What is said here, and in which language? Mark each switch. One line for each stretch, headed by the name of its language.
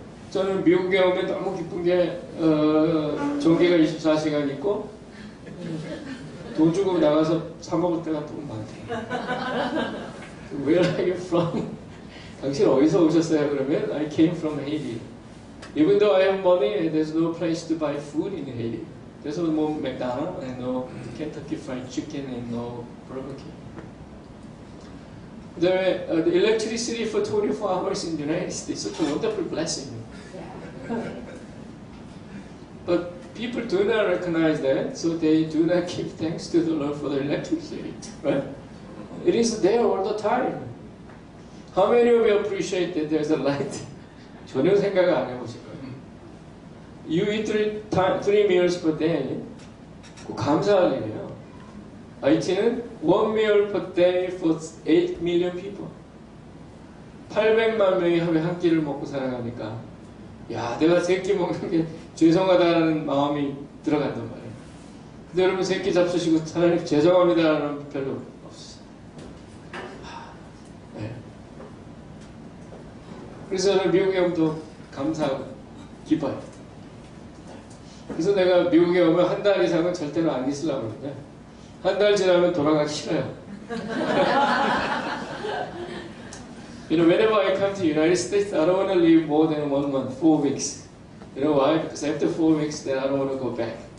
Korean: 저는 미국에 오면 너무 기쁜 게 전기가 24시간 있고 돈 주고 나가서 사 먹을 때가 너무 많대요.
English: Where are you from?
Korean: 당신 어디서 오셨어요?
English: 그러면 I came from Haiti. Even though I have money, there's no place to buy food in Haiti. There's no McDonald's and no Kentucky Fried Chicken and no Burger King. The electricity for 24 hours in the United States is such a wonderful blessing. But people do not recognize that, so they do not give thanks to the Lord for the electricity. Right? It is there all the time. How many of you appreciate that there's a light?
Korean: 전혀 생각을 안 해보실 거예요.
English: You eat three meals per day.
Korean: 감사할 일이에요.
English: IT는 one meal per day for 8 million people.
Korean: 800만 명이 하루에 한 끼를 먹고 살아가니까 야, 내가 세 끼 먹는 게 죄송하다는 마음이 들어간단 말이에요. 근데 여러분 세 끼 잡수시고 하나님 죄송합니다라는 별로 없어요. 네. 그래서 저는 미국에 오면 또 감사하고 기뻐요. 그래서 내가 미국에 오면 한 달 이상은 절대로 안 있으려고 그러는데 한 달 지나면 돌아가기 싫어요.
English: You know, whenever I come to the United States, I don't want to live more than 1 month, 4 weeks. You know why? Because after 4 weeks, then I don't want to go back.